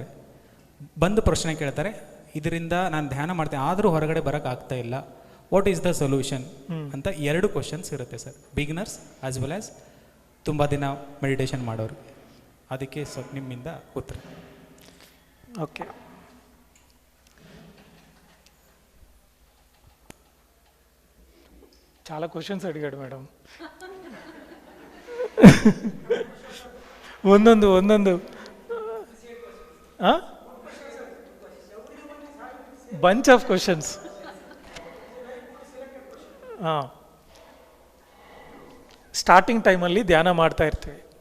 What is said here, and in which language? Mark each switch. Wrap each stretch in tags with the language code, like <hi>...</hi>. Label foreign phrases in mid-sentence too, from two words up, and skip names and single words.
<kn>ಬಂದು ಪ್ರಶ್ನೆ ಕೇಳ್ತಾರೆ, ಇದರಿಂದ ನಾನು ಧ್ಯಾನ ಮಾಡ್ತೇನೆ ಆದರೂ ಹೊರಗಡೆ ಬರೋಕ್ಕಾಗ್ತಾ ಇಲ್ಲ,</kn> <en>what is the solution</en> <kn>ಅಂತ 2 ಕ್ವಶನ್ಸ್ ಇರುತ್ತೆ ಸರ್,</kn> <en>beginners as well as</en> <kn>ತುಂಬ ದಿನ ಮೆಡಿಟೇಷನ್ ಮಾಡೋರು. ಅದಕ್ಕೆ ಸ್ವಲ್ಪ ನಿಮ್ಮಿಂದ ಉತ್ತರ. ಓಕೆ,</kn> <te>చాలా క్వశ్చన్స్ అడిగాడు మేడం.</te> <kn>ಒಂದೊಂದು</kn> <en>bunch of questions.</en> <kn>ಸ್ಟಾರ್ಟಿಂಗ್ ಟೈಮಲ್ಲಿ ಧ್ಯಾನ ಮಾಡ್ತಾ ಇರ್ತೀವಿ.</kn>